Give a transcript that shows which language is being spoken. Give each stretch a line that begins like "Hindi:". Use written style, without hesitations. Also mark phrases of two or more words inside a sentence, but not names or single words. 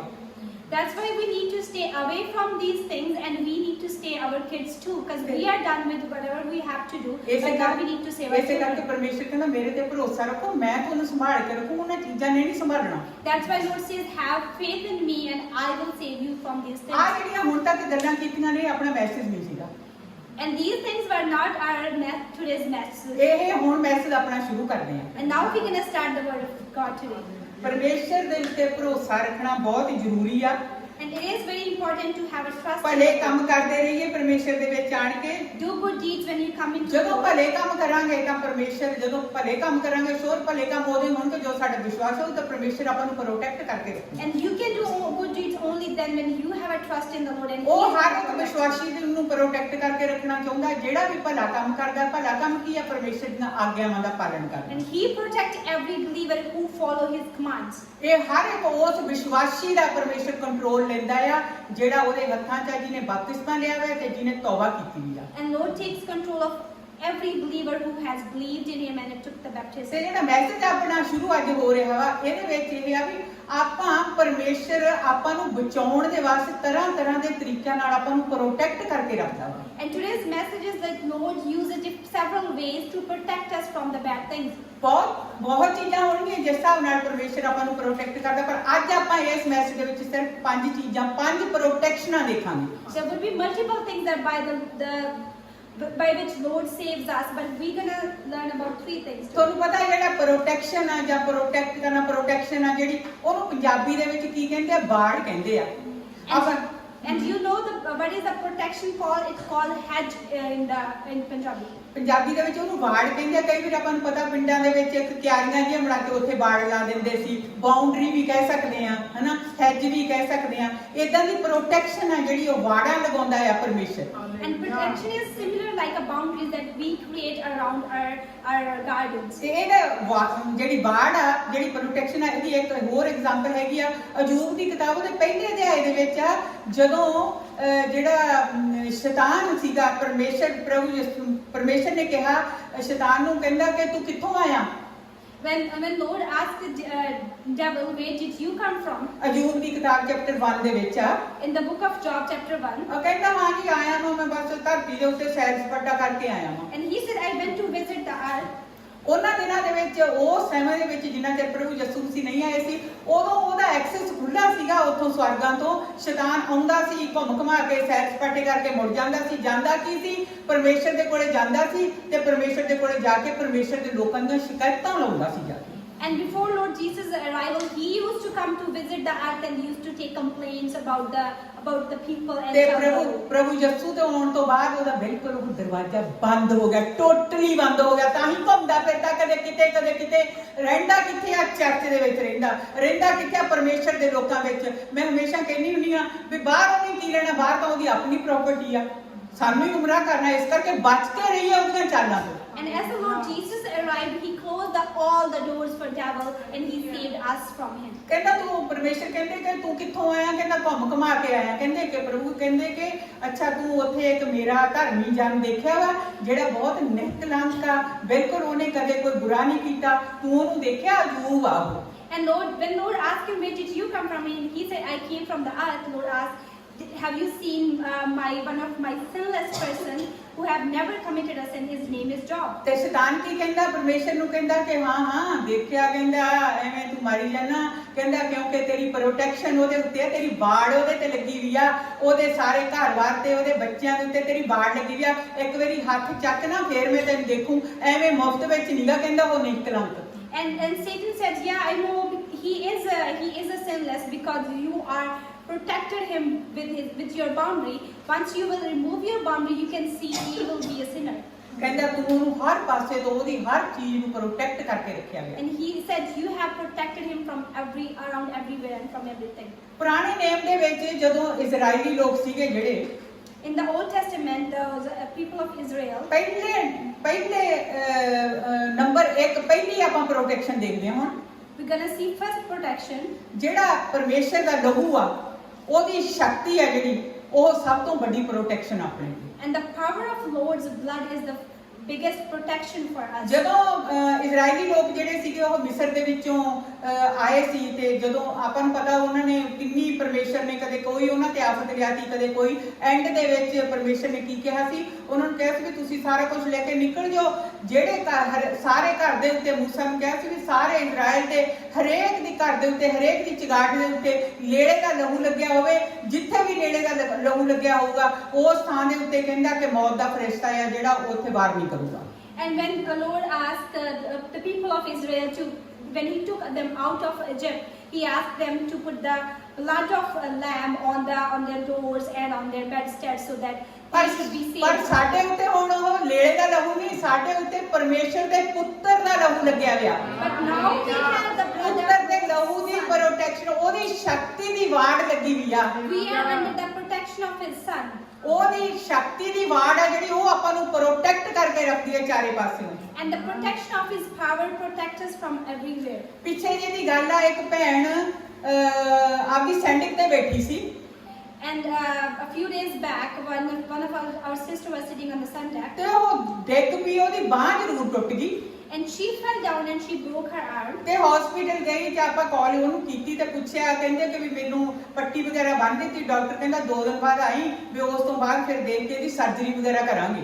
English: That's why we need to stay away from these things, and we need to stay our kids too, because we are done with whatever we have to do. But now we need to save our
Punjabi: ਇਸੇ ਕਰਕੇ
English: children.
Punjabi: ਪਰਮੇਸ਼ਰ ਕਹਿੰਦਾ ਮੇਰੇ ਤੇ ਭਰੋਸਾ ਰੱਖੋ, ਮੈਂ ਤੁਹਾਨੂੰ ਸੰਭਾਲ ਕੇ ਰੱਖੂ, ਉਹਨਾਂ ਚੀਜ਼ਾਂ ਨੇ ਨਹੀਂ ਸੰਭਾਲਣਾ।
English: That's why Lord says, have faith in me, and I will save you from these
Punjabi: ਆ
English: things.
Punjabi: ਜਿਹੜੀਆਂ ਹੁਣ ਤੱਕ ਗੱਲਾਂ ਕੀਤੀਆਂ ਨੇ, ਆਪਣਾ ਮੈਸੇਜ ਨਹੀਂ ਸੀਗਾ।
English: And these things were not today's message.
Punjabi: ਇਹ ਹੁਣ ਮੈਸੇਜ ਆਪਣਾ ਸ਼ੁਰੂ ਕਰਦੇ ਹਾਂ।
English: And now we're going to start the word of God today.
Punjabi: ਪਰਮੇਸ਼ਰ ਦੇ ਉੱਤੇ ਭਰੋਸਾ ਰੱਖਣਾ ਬਹੁਤ ਜ਼ਰੂਰੀ ਆ।
English: And it is very important to have a trust in
Punjabi: ਭਲੇ
English: God.
Punjabi: ਕੰਮ ਕਰਦੇ ਰਹੀਏ ਪਰਮੇਸ਼ਰ ਦੇ ਵਿੱਚ ਆਣ ਕੇ।
English: Do good deeds when you come into the
Punjabi: ਜਦੋਂ
English: Lord.
Punjabi: ਭਲੇ ਕੰਮ ਕਰਾਂਗੇ ਤਾਂ ਪਰਮੇਸ਼ਰ, ਜਦੋਂ ਭਲੇ ਕੰਮ ਕਰਾਂਗੇ, ਸ਼ੋਰ ਭਲੇ ਕੰਮ ਉਹਦੇ ਹੋਣਗੇ ਜੋ ਸਾਡਾ ਵਿਸ਼ਵਾਸ ਹੋਊ ਤਾਂ ਪਰਮੇਸ਼ਰ ਆਪਾਂ ਨੂੰ ਪ੍ਰੋਟੈਕਟ ਕਰਕੇ ਰੱਖੂ।
English: And you can do good deeds only then when you have a trust in the Lord. And
Punjabi: ਉਹ
English: He is
Punjabi: ਹਰ
English: our
Punjabi: ਇੱਕ
English: protection.
Punjabi: ਵਿਸ਼ਵਾਸੀ ਨੂੰ ਪ੍ਰੋਟੈਕਟ ਕਰਕੇ ਰੱਖਣਾ ਚਾਹੁੰਦਾ। ਜਿਹੜਾ ਵੀ ਭਲਾ ਕੰਮ ਕਰਦਾ, ਭਲਾ ਕੰਮ ਕੀ ਆ? ਪਰਮੇਸ਼ਰ ਦੀਆਂ ਆਗਿਆਵਾਂ ਦਾ ਪਾਲਣ ਕਰਨਾ।
English: And He protects every believer who follow His commands.
Punjabi: ਇਹ ਹਰ ਇੱਕ ਉਸ ਵਿਸ਼ਵਾਸੀ ਦਾ ਪਰਮੇਸ਼ਰ ਕੰਟਰੋਲ ਲੈਂਦਾ ਆ, ਜਿਹੜਾ ਉਹਦੇ ਹੱਥਾਂ 'ਚ ਆ, ਜਿਹਨੇ ਬਪਤਿਸਮਾ ਲਿਆ ਹੋਇਆ ਤੇ ਜਿਹਨੇ ਤੌਬਾ ਕੀਤੀ ਵੀ ਆ।
English: And Lord takes control of every believer who has believed in Him and took the
Punjabi: ਤੇ
English: baptism.
Punjabi: ਜਿਹੜਾ ਮੈਸੇਜ ਆਪਣਾ ਸ਼ੁਰੂ ਅੱਜ ਹੋ ਰਿਹਾ ਵਾ, ਇਹਦੇ ਵਿੱਚ ਇਹ ਆ ਵੀ ਆਪਾਂ ਪਰਮੇਸ਼ਰ ਆਪਾਂ ਨੂੰ ਬਚਾਉਣ ਦੇ ਵਾਸਤੇ ਤਰ੍ਹਾਂ ਦੇ ਤਰੀਕਿਆਂ ਨਾਲ ਆਪਾਂ ਨੂੰ ਪ੍ਰੋਟੈਕਟ ਕਰਕੇ ਰੱਖਦਾ ਵਾ।
English: And today's message is that Lord uses it several ways to protect us from the bad things.
Punjabi: ਬਹੁਤ ਚੀਜ਼ਾਂ ਹੋਣਗੀਆਂ ਜਿਸ ਹਿਸਾਬ ਨਾਲ ਪਰਮੇਸ਼ਰ ਆਪਾਂ ਨੂੰ ਪ੍ਰੋਟੈਕਟ ਕਰਦਾ, ਪਰ ਅੱਜ ਆਪਾਂ ਇਸ ਮੈਸੇਜ ਦੇ ਵਿੱਚ ਸਿਰਫ 5 ਚੀਜ਼ਾਂ, 5 ਪ੍ਰੋਟੈਕਸ਼ਨਾਂ ਦੇਖਾਂਗੇ।
English: There will be multiple things that by which Lord saves us, but we're gonna learn about 3 things.
Punjabi: ਤੁਹਾਨੂੰ ਪਤਾ ਜਿਹੜਾ ਪ੍ਰੋਟੈਕਸ਼ਨ ਆ ਜਾਂ ਪ੍ਰੋਟੈਕਟ ਕਰਨਾ, ਪ੍ਰੋਟੈਕਸ਼ਨ ਆ ਜਿਹੜੀ, ਉਹਨੂੰ ਪੰਜਾਬੀ ਦੇ ਵਿੱਚ ਕੀ ਕਹਿੰਦੇ ਆ? ਬਾੜ ਕਹਿੰਦੇ ਆ। ਆਪਾਂ
English: And you know what is the protection called? It's called hedge in Punjabi.
Punjabi: ਪੰਜਾਬੀ ਦੇ ਵਿੱਚ ਉਹਨੂੰ ਬਾੜ ਕਹਿੰਦੇ ਆ। ਕਈ ਵਾਰ ਆਪਾਂ ਨੂੰ ਪਤਾ ਪਿੰਡਾਂ ਦੇ ਵਿੱਚ ਇੱਕ ਕਿਆਰੀਆਂ ਜਿਹੀਆਂ ਬਣਾ ਕੇ ਉੱਥੇ ਬਾੜ ਲਾ ਦਿੰਦੇ ਸੀ। ਬਾਉਂਡਰੀ ਵੀ ਕਹਿ ਸਕਦੇ ਆ, ਹਨਾ, ਹੈਜ ਵੀ ਕਹਿ ਸਕਦੇ ਆ। ਇਦਾਂ ਦੀ ਪ੍ਰੋਟੈਕਸ਼ਨ ਆ ਜਿਹੜੀ ਉਹ ਬਾੜਾਂ ਲਗਾਉਂਦਾ ਆ ਪਰਮੇਸ਼ਰ।
English: And protection is similar like a boundary that we create around our gardens.
Punjabi: ਤੇ ਇਹਦਾ ਜਿਹੜੀ ਬਾੜ ਆ, ਜਿਹੜੀ ਪ੍ਰੋਟੈਕਸ਼ਨ ਆ, ਇਹਦੀ ਇੱਕ ਹੋਰ ਐਗਜ਼ਾਮਪਲ ਹੈਗੀ ਆ ਅਯੂਬ ਦੀ ਕਿਤਾਬ ਦੇ ਪਹਿਲੇ ਅਧਿਆਏ ਦੇ ਵਿੱਚ ਆ, ਜਦੋਂ ਜਿਹੜਾ ਸ਼ੈਤਾਨ ਸੀਗਾ, ਪਰਮੇਸ਼ਰ ਨੇ ਕਿਹਾ ਸ਼ੈਤਾਨ ਨੂੰ, ਕਹਿੰਦਾ ਕਿ ਤੂੰ ਕਿੱਥੋਂ ਆਇਆ?
English: When Lord asked the devil, where did you come from?
Punjabi: ਅਯੂਬ ਦੀ ਕਿਤਾਬ ਚੈਪਟਰ 1 ਦੇ ਵਿੱਚ ਆ
English: In the book of Job, chapter 1,
Punjabi: ਉਹ ਕਹਿੰਦਾ ਹਾਂ ਜੀ ਆਇਆ ਮੈਂ ਬਸ ਧਰਤੀ ਦੇ ਉੱਤੇ ਸੈਰ ਸਪਾਟਾ ਕਰਕੇ ਆਇਆ ਹਾਂ।
English: and he said, I went to visit the earth.
Punjabi: ਉਹਨਾਂ ਦਿਨਾਂ ਦੇ ਵਿੱਚ ਉਸ ਸਮੇਂ ਦੇ ਵਿੱਚ ਜਿੰਨਾ ਚਿਰ ਪ੍ਰਭੂ ਯਿਸੂ ਮਸੀਹ ਨਹੀਂ ਆਏ ਸੀ ਉਦੋਂ ਉਹਦਾ ਐਕਸੈਸ ਖੁੱਲਾ ਸੀਗਾ ਉੱਥੋਂ ਸਵਰਗਾਂ ਤੋਂ ਸ਼ੈਤਾਨ ਆਉਂਦਾ ਸੀ ਘੁੰਮ ਘੁਮਾ ਕੇ ਸੈਰ ਸਪਾਟੇ ਕਰਕੇ ਮੁੜ ਜਾਂਦਾ ਸੀ ਜਾਂਦਾ ਕੀ ਸੀ ਪਰਮੇਸ਼ਰ ਦੇ ਕੋਲੇ ਜਾਂਦਾ ਸੀ ਤੇ ਪਰਮੇਸ਼ਰ ਦੇ ਕੋਲੇ ਜਾ ਕੇ ਪਰਮੇਸ਼ਰ ਦੇ ਲੋਕਾਂ ਦੀਆਂ ਸ਼ਿਕਾਇਤਾਂ ਲਾਉਂਦਾ ਸੀ ਜਾ ਕੇ।
English: And before Lord Jesus' arrival, he used to come to visit the earth and used to take complaints about the people and
Punjabi: ਤੇ
English: trouble.
Punjabi: ਪ੍ਰਭੂ ਯਿਸੂ ਦੇ ਆਉਣ ਤੋਂ ਬਾਅਦ ਉਹਦਾ ਬਿਲਕੁਲ ਉਹ ਦਰਵਾਜ਼ਾ ਬੰਦ ਹੋ ਗਿਆ ਟੋਟਲੀ ਬੰਦ ਹੋ ਗਿਆ ਤਾਂ ਹੀ ਘੁੰਮਦਾ ਫਿਰਦਾ ਕਦੇ ਕਿਤੇ ਰਹਿੰਦਾ ਕਿੱਥੇ ਆ ਚਰਚ ਦੇ ਵਿੱਚ ਰਹਿੰਦਾ ਕਿੱਥੇ ਆ ਪਰਮੇਸ਼ਰ ਦੇ ਲੋਕਾਂ ਵਿੱਚ। ਮੈਂ ਹਮੇਸ਼ਾ ਕਹਿੰਦੀ ਹੁੰਦੀ ਆ ਵੀ ਬਾਹਰ ਉਹਨੇ ਕੀ ਲੈਣਾ ਬਾਹਰ ਤਾਂ ਉਹਦੀ ਆਪਣੀ ਪ੍ਰਾਪਰਟੀ ਆ ਸਾਨੂੰ ਹੀ ਗੁੰਮਰਾਹ ਕਰਨਾ ਇਸ ਕਰਕੇ ਬਚ ਕੇ ਰਹੀਏ ਉਹਦੀਆਂ ਚਾਲਾਂ ਤੋਂ।
English: And as the Lord Jesus arrived, he closed all the doors for devil and he saved us from him.
Punjabi: ਕਹਿੰਦਾ ਤੂੰ ਪਰਮੇਸ਼ਰ ਕਹਿੰਦੇ ਕਿ ਤੂੰ ਕਿੱਥੋਂ ਆਇਆ ਕਹਿੰਦਾ ਘੁੰਮ ਘਮਾ ਕੇ ਆਇਆ ਕਹਿੰਦੇ ਕਿ ਪ੍ਰਭੂ ਕਹਿੰਦੇ ਕਿ ਅੱਛਾ ਤੂੰ ਉੱਥੇ ਇੱਕ ਮੇਰਾ ਧਰਮੀ ਜਨ ਦੇਖਿਆ ਵਾ ਜਿਹੜਾ ਬਹੁਤ ਨਿਸ਼ਕਲੰਕ ਆ ਬਿਲਕੁਲ ਉਹਨੇ ਕਦੇ ਕੋਈ ਬੁਰਾ ਨਹੀਂ ਕੀਤਾ ਤੂੰ ਉਹਨੂੰ ਦੇਖਿਆ ਅਯੂਬ ਆ ਉਹ।
English: And when Lord asked him, where did you come from? And he said, I came from the earth. Lord asked, have you seen one of my sinless person who have never committed a sin? His name is Job.
Punjabi: ਤੇ ਸ਼ੈਤਾਨ ਕੀ ਕਹਿੰਦਾ ਪਰਮੇਸ਼ਰ ਨੂੰ ਕਹਿੰਦਾ ਕਿ ਹਾਂ ਦੇਖਿਆ ਕਹਿੰਦਾ ਐਵੇਂ ਤੂੰ ਮਾਰੀ ਜਾਣਾ ਕਹਿੰਦਾ ਕਿਉਂਕਿ ਤੇਰੀ ਪ੍ਰੋਟੈਕਸ਼ਨ ਉਹਦੇ ਉੱਤੇ ਤੇਰੀ ਬਾੜ ਉਹਦੇ ਤੇ ਲੱਗੀ ਵੀ ਆ ਉਹਦੇ ਸਾਰੇ ਘਰ-ਬਾਰ ਤੇ ਉਹਦੇ ਬੱਚਿਆਂ ਦੇ ਉੱਤੇ ਤੇਰੀ ਬਾੜ ਲੱਗੀ ਵੀ ਆ ਇੱਕ ਵਾਰੀ ਹੱਥ ਚੱਕ ਨਾ ਫੇਰ ਮੈਂ ਤੈਨੂੰ ਦੇਖੂੰ ਐਵੇਂ ਮੁਫਤ ਵਿੱਚ ਨੀਗਾ ਕਹਿੰਦਾ ਉਹ ਨਿਸ਼ਕਲੰਕ।
English: And Satan said, yeah, I know he is a sinless because you are protected him with your boundary. Once you will remove your boundary, you can see he will be a sinner.
Punjabi: ਕਹਿੰਦਾ ਤੂੰ ਉਹਨੂੰ ਹਰ ਪਾਸੇ ਤੋਂ ਉਹਦੀ ਹਰ ਚੀਜ਼ ਨੂੰ ਪ੍ਰੋਟੈਕਟ ਕਰਕੇ ਰੱਖਿਆ ਗਿਆ।
English: And he said, you have protected him from around everywhere and from everything.
Punjabi: ਪੁਰਾਣੇ ਨੇਮ ਦੇ ਵਿੱਚ ਜਦੋਂ ਇਜ਼ਰਾਈਲੀ ਲੋਕ ਸੀਗੇ ਜਿਹੜੇ
English: In the Old Testament, the people of Israel,
Punjabi: ਪਹਿਲੇ ਨੰਬਰ 1 ਪਹਿਲੀ ਆਪਾਂ ਪ੍ਰੋਟੈਕਸ਼ਨ ਦੇਖਦੇ ਹਾਂ ਹੁਣ
English: we're gonna see first protection.
Punjabi: ਜਿਹੜਾ ਪਰਮੇਸ਼ਰ ਦਾ ਲਹੂ ਆ ਉਹਦੀ ਸ਼ਕਤੀ ਹੈ ਜਿਹੜੀ ਉਹ ਸਭ ਤੋਂ ਵੱਡੀ ਪ੍ਰੋਟੈਕਸ਼ਨ ਆਪਣੇ ਲਈ।
English: And the power of Lord's blood is the biggest protection for us.
Punjabi: ਜਦੋਂ ਇਜ਼ਰਾਈਲੀ ਲੋਕ ਜਿਹੜੇ ਸੀਗੇ ਉਹ ਮਿਸਰ ਦੇ ਵਿੱਚੋਂ ਆਏ ਸੀ ਤੇ ਜਦੋਂ ਆਪਾਂ ਨੂੰ ਪਤਾ ਉਹਨਾਂ ਨੇ ਕਿੰਨੀ ਪਰਮੇਸ਼ਰ ਨੇ ਕਦੇ ਕੋਈ ਉਹਨਾਂ ਤੇ ਆਫਤ ਲਿਆਤੀ ਕਦੇ ਕੋਈ ਐਂਡ ਦੇ ਵਿੱਚ ਪਰਮੇਸ਼ਰ ਨੇ ਕੀ ਕਿਹਾ ਸੀ ਉਹਨਾਂ ਨੂੰ ਕਿਹਾ ਸੀ ਵੀ ਤੁਸੀਂ ਸਾਰਾ ਕੁਝ ਲੈ ਕੇ ਨਿਕਲ ਜਾਓ ਜਿਹੜੇ ਸਾਰੇ ਘਰ ਦੇ ਉੱਤੇ ਮੂਸਾ ਨੂੰ ਕਿਹਾ ਸੀ ਵੀ ਸਾਰੇ ਇਜ਼ਰਾਈਲ ਤੇ ਹਰੇਕ ਦੀ ਘਰ ਦੇ ਉੱਤੇ ਹਰੇਕ ਦੀ ਚਗਾਟ ਦੇ ਉੱਤੇ ਲੇੜੇ ਦਾ ਲਹੂ ਲੱਗਿਆ ਹੋਵੇ ਜਿੱਥੇ ਵੀ ਲੇੜੇ ਦਾ ਲਹੂ ਲੱਗਿਆ ਹੋਊਗਾ ਉਸ ਥਾਂ ਦੇ ਉੱਤੇ ਕਹਿੰਦਾ ਕਿ ਮੌਤ ਦਾ ਫਰਿਸ਼ਤਾ ਆ ਜਿਹੜਾ ਉੱਥੇ ਵਾਰ ਨਹੀਂ ਕਰੂਗਾ।
English: And when the Lord asked the people of Israel when he took them out of Egypt, he asked them to put the blood of a lamb on their doors and on their bedsteads so that they should be saved.
Punjabi: ਪਰ ਸਾਡੇ ਉੱਤੇ ਹੁਣ ਉਹ ਲੇੜੇ ਦਾ ਲਹੂ ਨਹੀਂ ਸਾਡੇ ਉੱਤੇ ਪਰਮੇਸ਼ਰ ਦੇ ਪੁੱਤਰ ਦਾ ਲਹੂ ਲੱਗਿਆ ਹੋਇਆ।
English: But now we have the blood
Punjabi: ਪੁੱਤਰ ਦੇ ਲਹੂ ਦੀ ਪ੍ਰੋਟੈਕਸ਼ਨ ਉਹਦੀ ਸ਼ਕਤੀ ਦੀ ਵਾੜ ਲੱਗੀ ਹੋਈ ਆ।
English: We are under the protection of his son.
Punjabi: ਉਹਦੀ ਸ਼ਕਤੀ ਦੀ ਵਾੜ ਆ ਜਿਹੜੀ ਉਹ ਆਪਾਂ ਨੂੰ ਪ੍ਰੋਟੈਕਟ ਕਰਕੇ ਰੱਖਦੀ ਹੈ ਚਾਰੇ ਪਾਸਿਓਂ।
English: And the protection of his power protects us from everywhere.
Punjabi: ਪਿੱਛੇ ਜਿਹੀ ਦੀ ਗੱਲ ਆ ਇੱਕ ਭੈਣ ਆਪਦੀ ਸੈਂਡਿਕ ਤੇ ਬੈਠੀ ਸੀ
English: And a few days back, one of our sister was sitting on the sun deck,
Punjabi: ਤੇ ਉਹ ਡਿੱਗ ਪਈ ਉਹਦੀ ਬਾਂਹ ਜ਼ਰੂਰ ਟੁੱਟ ਗਈ
English: and she fell down and she broke her arm.
Punjabi: ਤੇ ਹਸਪੀਟਲ ਗਈ ਤੇ ਆਪਾਂ ਕਾਲ ਉਹਨੂੰ ਕੀਤੀ ਤੇ ਪੁੱਛਿਆ ਕਹਿੰਦੇ ਕਿ ਵੀ ਮੈਨੂੰ ਪੱਟੀ ਵਗੈਰਾ ਬੰਨ੍ਹ ਦਿੱਤੀ ਡਾਕਟਰ ਕਹਿੰਦਾ 2 ਦਿਨ ਬਾਅਦ ਆਈ ਵੀ ਉਸ ਤੋਂ ਬਾਅਦ ਫਿਰ ਦੇਖ ਕੇ ਇਹਦੀ ਸਰਜਰੀ ਵਗੈਰਾ ਕਰਾਂਗੇ।